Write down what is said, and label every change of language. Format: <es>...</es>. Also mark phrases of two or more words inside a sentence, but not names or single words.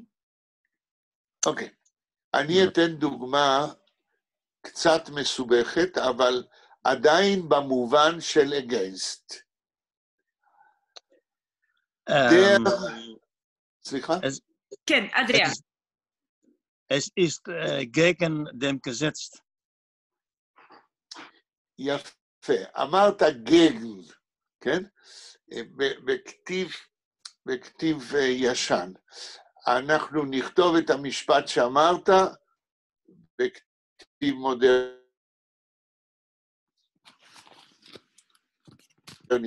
<he>אוקיי. אני אתן דוגמה קצת מסובכת, אבל עדיין במובן של against. סליחה? כן, אדריאן.</he> <yi>עס איז קעגן דעם געזעץ.</yi> <he>יפה. אמרת גגן, כן? בכתיב ישן. אנחנו נכתוב את המשפט שאמרת בכתיב מודרני.</he>